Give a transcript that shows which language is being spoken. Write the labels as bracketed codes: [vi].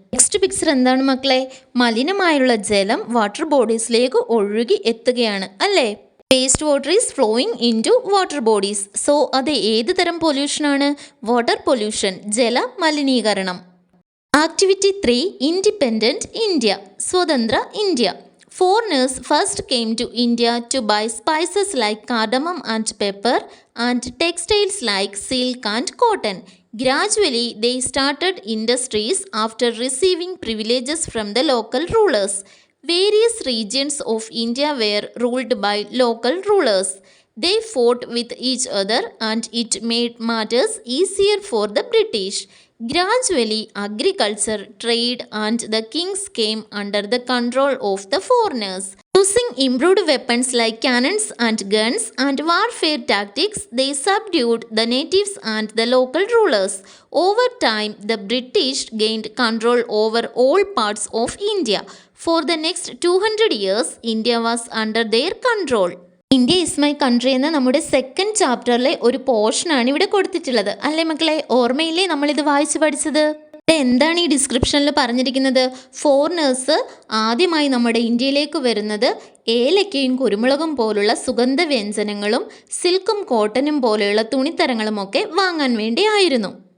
[ml] Next picture എന്താണ് മക്കളെ? മലിനമായുള്ള ജലം വാട്ടർ ബോഡീസിലേക്ക് ഒഴുകി എത്തുകയാണ് അല്ലേ. [en] Waste water is flowing into water bodies. [ml] So അത് ഏത് തരം പൊല്യൂഷനാണ്? [en] water pollution, [ml] ജല മലിനീകരണം. [en] activity 3, independent India, [ml] സ്വതന്ത്ര India. [en] Foreigners first came to India to buy spices like cardamom and pepper and textiles like silk and cotton. Gradually, they started industries after receiving privileges from the local rulers. Various regions of India were ruled by local rulers. They fought with each other and it made matters easier for the British. Gradually, agriculture, trade and the kings came under the control of the foreigners. Using improved weapons like cannons and guns and warfare tactics, they subdued the natives and the local rulers. Over time, the British gained control over all parts of India. For the next 200 years, India was under their control. [ml] India is my country എന്ന നമ്മുടെ second ചാപ്റ്ററിലെ ഒരു പോർഷനാണ് ഇവിടെ കൊടുത്തിട്ടുള്ളത് അല്ലേ മക്കളെ? ഓർമ്മയില്ലേ നമ്മളിത് വായിച്ച് പഠിച്ചത്? എന്താണ് ഈ ഡിസ്ക്രിപ്ഷനിൽ പറഞ്ഞിരിക്കുന്നത്? ഫോറിനേഴ്സ് ആദ്യമായി നമ്മുടെ ഇന്ത്യയിലേക്ക് വരുന്നത് ഏലക്കയും കുരുമുളകും പോലുള്ള സുഗന്ധ വ്യഞ്ജനങ്ങളും സിൽക്കും കോട്ടനും പോലെയുള്ള തുണിത്തരങ്ങളുമൊക്കെ വാങ്ങാൻ വേണ്ടി ആയിരുന്നു.